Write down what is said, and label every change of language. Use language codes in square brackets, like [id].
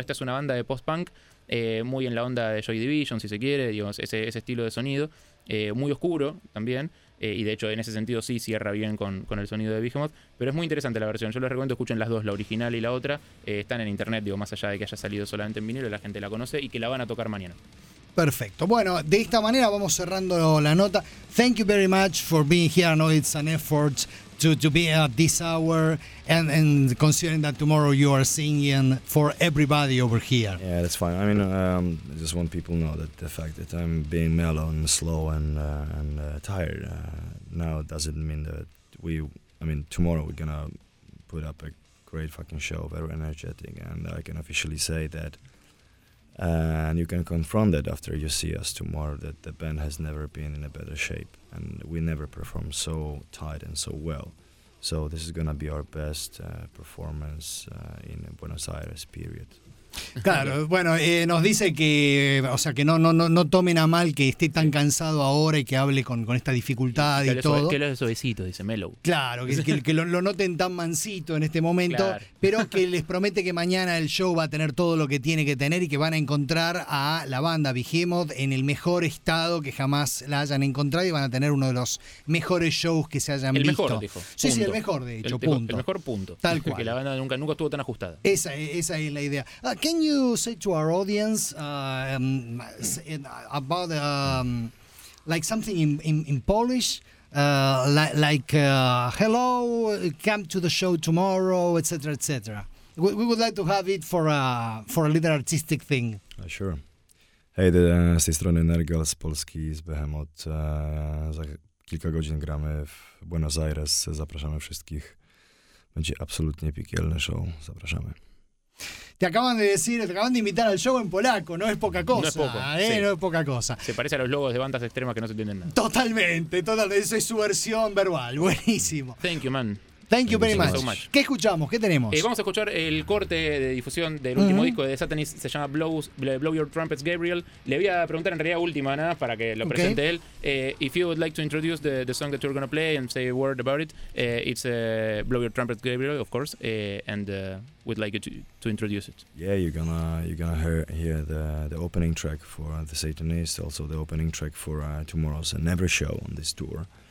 [es] Esta es una banda de post-punk, muy en la onda de Joy Division, si se quiere, digamos, ese estilo de sonido, muy oscuro también, y de hecho en ese sentido sí cierra bien con el sonido de Behemoth, pero es muy interesante la versión. Yo les recomiendo, escuchen las dos, la original y la otra, están en internet, digo, más allá de que haya salido solamente en vinilo, la gente la conoce y que la van a tocar mañana. Perfecto. Bueno, de esta manera vamos cerrando la nota. [en] Thank you very much for being here. I know it's an effort to be at this hour and considering that tomorrow you are singing for everybody over here. Yeah, that's fine. I mean, I just want people to know that the fact that I'm being mellow and slow and tired now doesn't mean that tomorrow we're going to put up a great fucking show, very energetic, and I can officially say that. And you can confront that after you see us tomorrow, that the band has never been in a better shape and we never performed so tight and so well. So this is going to be our best performance in Buenos Aires, period. [es] Claro, bueno, nos dice que, o sea, que no tomen a mal que esté tan cansado ahora y que hable con esta dificultad y todo. Que lo hace suavecito, dice Mellow. Claro, que lo noten tan mansito en este momento, claro. Pero que les promete que mañana el show va a tener todo lo que tiene que tener y que van a encontrar a la banda Behemoth en el mejor estado que jamás la hayan encontrado y van a tener uno de los mejores shows que se hayan visto. El mejor, dijo. Sí, punto. Sí, el mejor, de hecho, punto. El mejor punto. Tal cual. Que la banda nunca estuvo tan ajustada. Esa es la idea. [en] Can you say to our audience about like something in Polish, hello, come to the show tomorrow, etc., etc. We would like to have it for a little artistic thing. Sure. Hey, [pl] z tej strony Nergal z Polski, z Behemoth. Za kilka godzin gramy w Buenos Aires. Zapraszamy wszystkich. Będzie absolutnie piekielny show. Zapraszamy. [es] Te acaban de decir, te acaban de invitar al show en polaco, no es poca cosa. No es poco, sí. No es poca cosa. Se parece a los logos de bandas extremas que no se entienden nada. Totalmente, eso es su versión verbal, buenísimo. [en] Thank you, man. Thank you very much. So much. [es] ¿Qué escuchamos? ¿Qué tenemos? Vamos a escuchar el corte de difusión del último disco de The Satanist, se llama Blow Your Trumpets, Gabriel. Le voy a preguntar en realidad última nada para que lo presente él. [en] If you would like to introduce the song that you're going to play and say a word about it, it's Blow Your Trumpets, Gabriel, of course, and we'd like you to introduce it. Yeah, you're gonna hear the opening track for The Satanist, also the opening track for tomorrow's Never Show on this tour.